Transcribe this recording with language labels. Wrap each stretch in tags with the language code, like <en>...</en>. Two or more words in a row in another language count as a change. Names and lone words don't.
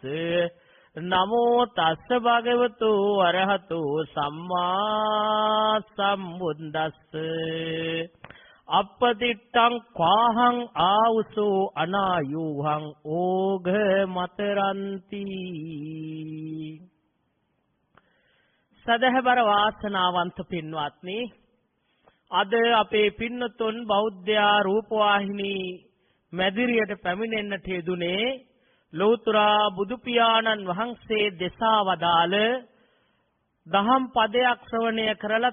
<pi>නමෝ තස්ස භගවතු වරහතු සම්මා සම්බුද්දස්ස. අපතිට්ඨං ක්වාහං ආවුසෝ අනායුහං ඕඝ මතරන්ති.</pi> <si>සදහබර වාසනාවන්ත පින්වත්නි, අද අපේ පින්නතුන් බෞද්ධ රූපවාහිනී මැදිරියට පැමිණෙන්නට යෙදුනේ ලෞතර බුදු පියාණන් වහන්සේ දෙසා වදාළ දහම් පදයක් ශ්‍රවණය කරලා</si>